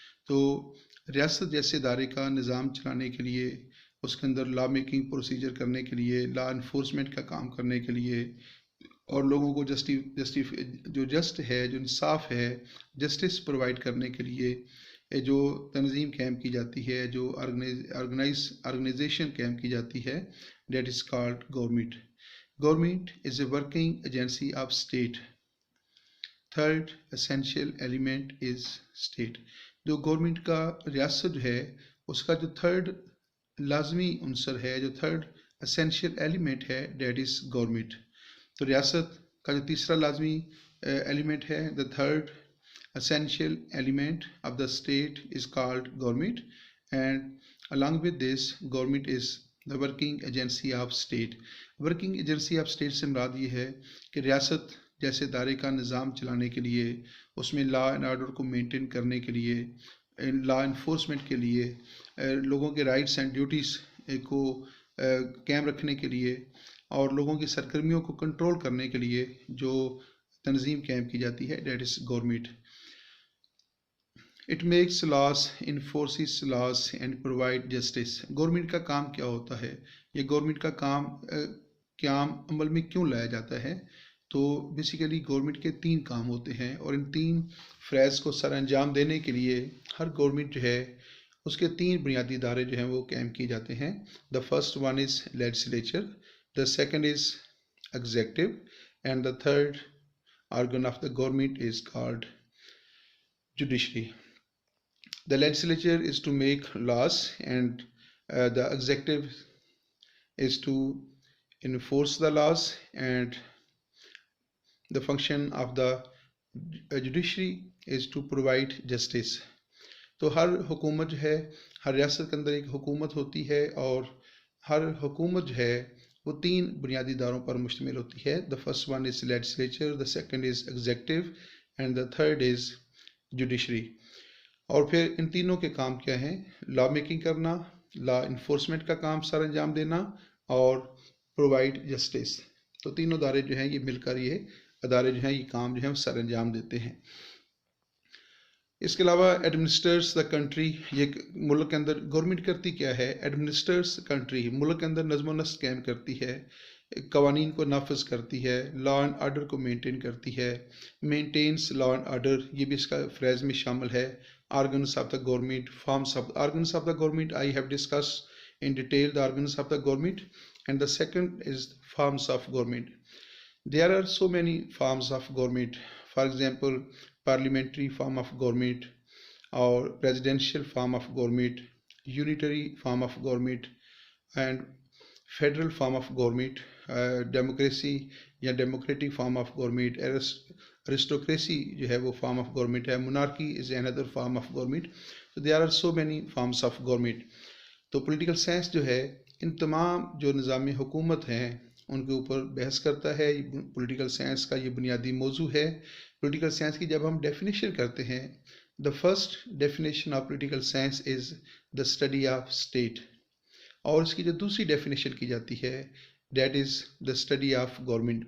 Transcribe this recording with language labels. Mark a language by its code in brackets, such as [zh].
[ur] تو ریاست جیسے ادارے کا نظام چلانے کے لیے، اس کے اندر لا میکنگ پروسیجر کرنے کے لیے، لا انفورسمنٹ کا کام کرنے کے لیے، اور لوگوں کو جو جسٹ ہے، جو انصاف ہے، جسٹس پرووائڈ کرنے کے لیے جو تنظیم قائم کی جاتی ہے، جو آرگنائزیشن قائم کی جاتی ہے، [en] That is called government. Government is a working agency of state. Third essential element is state. [ur] جو گورنمنٹ کا ریاست جو ہے اس کا جو تھرڈ لازمی عنصر ہے، جو تھرڈ اسینشیل ایلیمنٹ ہے، [en] That is government. [ur] تو ریاست کا جو تیسرا لازمی ایلیمنٹ ہے، [en] The third essential element of the state is called government, and along with this government is the working agency of state. working agency of state [ur] سے مراد یہ ہے کہ ریاست جیسے ادارے کا نظام چلانے کے لیے، اس میں لا اینڈ آرڈر کو مینٹین کرنے کے لیے، لا انفورسمنٹ کے لیے، لوگوں کے رائٹس اینڈ ڈیوٹیز کو قائم رکھنے کے لیے، اور لوگوں کی سرگرمیوں کو کنٹرول کرنے کے لیے جو تنظیم قائم کی جاتی ہے، [en] That is government. It makes laws, enforces laws and provide justice. [ur] Government کا کام کیا ہوتا ہے؟ یہ گورنمنٹ کا کام قیام عمل میں کیوں لایا جاتا ہے؟ تو بیسیکلی گورنمنٹ کے 3 کام ہوتے ہیں، اور ان 3 فریز کو سر انجام دینے کے لیے ہر گورنمنٹ جو ہے اس کے 3 بنیادی ادارے جو ہیں وہ قائم کیے جاتے ہیں. [en] The first one is legislature, the second is executive, and the third organ of the government is called judiciary. The legislature is to make laws, and the executive is to enforce the laws, and the function of the judiciary is to provide justice. [ur] تو ہر حکومت جو ہے، ہر ریاست کے اندر ایک حکومت ہوتی ہے، اور ہر حکومت جو ہے وہ 3 بنیادی اداروں پر مشتمل ہوتی ہے. [en] The first one is legislature, the second is executive, and the third is judiciary. [ur] اور پھر ان تینوں کے کام کیا ہیں؟ لا میکنگ کرنا، لا انفورسمنٹ کا کام سر انجام دینا، اور [en] Provide justice. [ur] تو تینوں ادارے جو ہیں یہ مل کر یہ ادارے جو ہیں یہ کام جو ہیں سر انجام دیتے ہیں. اس کے علاوہ [en] Administers the country. [ur] یہ ملک کے اندر گورنمنٹ کرتی کیا ہے؟ [en] administers country, [ur] ملک کے اندر نظم و نسق قائم کرتی ہے، قوانین کو نافذ کرتی ہے، لا اینڈ آرڈر کو مینٹین کرتی ہے. [en] maintains law and order, [ur] یہ بھی اس کا فریز میں شامل ہے. [en] Organs of the government, forms of organs of the government, I have discussed in detail the organs of the government, and the second is forms of government. There are so many forms of government. For example, parliamentary form of government, or presidential form of government, unitary form of government, and federal form of government, democracy یا democratic form of government, aristocracy [ur] جو ہے وہ form of government ہے، [en] monarchy is another form of government. So there are so many forms of government. [ur] تو political science جو ہے ان تمام جو نظام حکومت ہیں ان کے اوپر بحث کرتا ہے. پولیٹیکل سائنس کا یہ بنیادی موضوع ہے. پولیٹیکل سائنس کی جب ہم ڈیفینیشن کرتے ہیں، [en] the first definition of political science is the study of state. [ur] اور اس کی جو دوسری ڈیفینیشن کی جاتی ہے، [en] that is the study of government.